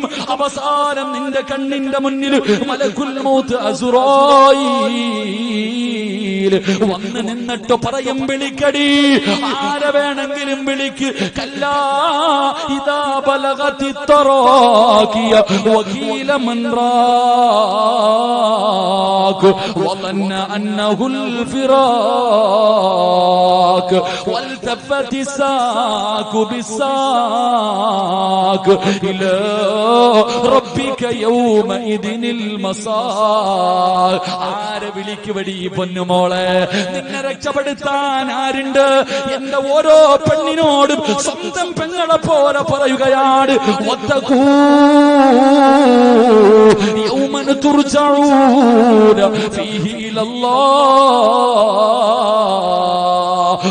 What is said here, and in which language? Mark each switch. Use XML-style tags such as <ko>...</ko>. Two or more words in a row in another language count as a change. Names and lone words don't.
<ml>അവസാനം നിന്റെ കണ്ണിന്റെ മുന്നിൽ</ml> <ar>ملك الموت</ar> <ml>അസ്റായീൽ വന്ന് നിന്നിട്ട് പറയും വിളിക്കടി, ആരെ വേണമെങ്കിലും വിളിക്ക്.</ml> <ar>كلا إذا بلغت التراقي وقيل من راق വظن أنه الفراق والتفت الساق بالساق إلى ربك يومئذ المساق.</ar> <ml>ആരെ വിളിക്കുവടി പൊന്നുമോളെ? നിന്നെ രക്ഷപ്പെടുത്താൻ ആരുണ്ട്? എന്റെ ഓരോ പെണ്ണിനോടും സ്വന്തം പെങ്ങളെ പോലെ പറയുകയാണ്,</ml> <ar>يوما ترجعون فيه إلى الله.</ar>